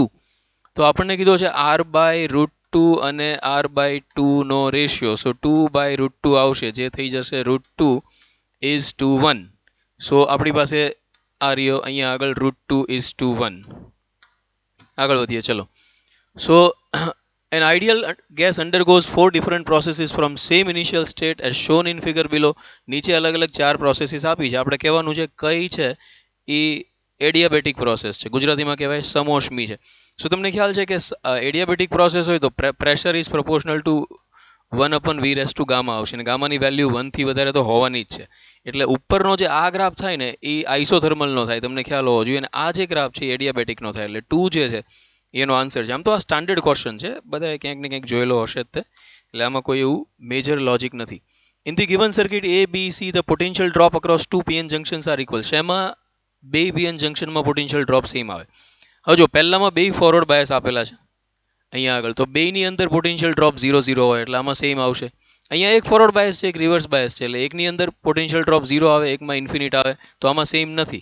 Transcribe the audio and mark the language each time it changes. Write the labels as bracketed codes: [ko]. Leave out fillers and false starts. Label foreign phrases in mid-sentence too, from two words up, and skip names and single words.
[gu] તો આપણને કીધો છે r/√2 અને r/2 નો રેશિયો. સો 2/√2 આવશે, જે થઈ જશે √2 1. સો આપણી પાસે આ રહ્યો અહીંયા આગળ √2 1. આગળ વધીએ ચલો. [en] So an ideal gas undergoes 4 different processes from same initial state as shown in figure below. [gu] નીચે અલગ અલગ 4 પ્રોસેસીસ આપી છે, આપણે કહેવાનું છે કઈ છે એ [en] adiabatic process [gu] છે, ગુજરાતીમાં કહેવાય સમોષ્મી છે. સો તમને ખ્યાલ છે કે [en] adiabatic process [gu] હોય તો [en] pressure is proportional to [gu] 1/v⁻γ આવશે, અને ગામાની વેલ્યુ 1 થી વધારે તો હોવાની જ છે. એટલે ઉપરનો જે આ ગ્રાફ થાય ને એ આઇસોથર્મલનો થાય, તમને ખ્યાલ હોવો જોઈએ, અને આ જે ગ્રાફ છે એ એડિયાબેટિકનો થાય. એટલે 2 જે છે એનો આન્સર છે. આમ તો આ [en] standard question [gu] છે, બધાએ ક્યાંક ને ક્યાંક જોયેલો હશે જ તે, એટલે આમાં કોઈ એવું [en] major logic [gu] નથી. [en] In the given circuit A, B, C, the potential drop across two PN junctions are equal. [gu] શેમાં બે PN જંક્શનમાં [en] potential drop [gu] સેમ આવે? હવે જો પહેલામાં બે [en] forward bias [gu] આપેલા છે અહીંયા આગળ, તો બેની અંદર [en] potential drop [gu] 0 આવે, એટલે આમાં સેમ આવશે. અહીંયા એક [en] forward bias [gu] છે, એક [en] reverse bias [gu] છે, એટલે એકની અંદર [en] potential drop [gu] 0 આવે, એકમાં ઇન્ફિનિટ આવે, તો આમાં સેમ નથી.